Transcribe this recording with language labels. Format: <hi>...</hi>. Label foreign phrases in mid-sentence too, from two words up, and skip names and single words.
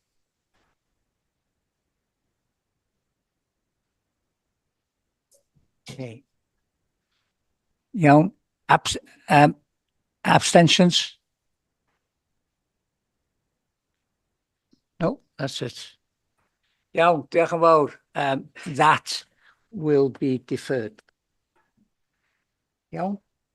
<en>Okay.</en> <cy>Iawn. Abstentions?</cy> <en>No, that's it.</en> <cy>Iawn, diolch yn fawr.</cy> <en>That will be deferred.</en> <cy>Iawn.</cy>